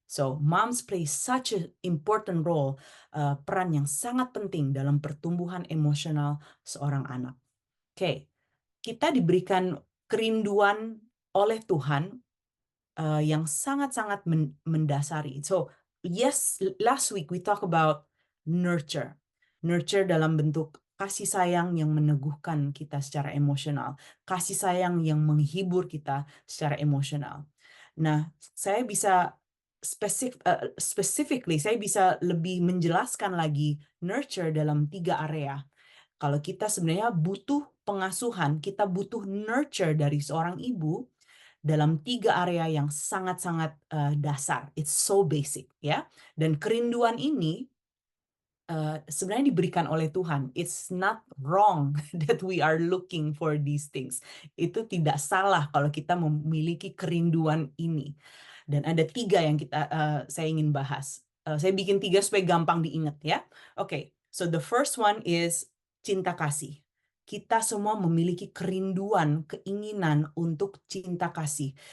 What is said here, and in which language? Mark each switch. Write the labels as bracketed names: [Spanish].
[English] So moms play such an important role, [Indonesian] peran yang sangat penting dalam pertumbuhan emosional seorang anak. Oke. Kita diberikan kerinduan oleh Tuhan yang sangat-sangat mendasari. [English] So, yes, last week we talk about nurture. [Indonesian] Nurture dalam bentuk kasih sayang yang meneguhkan kita secara emosional, kasih sayang yang menghibur kita secara emosional. Nah, saya bisa specifically, saya bisa lebih menjelaskan lagi nurture dalam 3 area. Kalau kita sebenarnya butuh pengasuhan, kita butuh nurture dari seorang ibu dalam 3 area yang sangat-sangat dasar. [English] It's so basic, [Indonesian] ya. Dan kerinduan ini sebenarnya diberikan oleh Tuhan. [English] It's not wrong that we are looking for these things. [Indonesian] Itu tidak salah kalau kita memiliki kerinduan ini. Dan ada 3 yang saya ingin bahas. Saya bikin 3 supaya gampang diingat, ya. [English] Oke, so the first one is [Indonesian] cinta kasih. Kita semua memiliki kerinduan, keinginan untuk cinta kasih.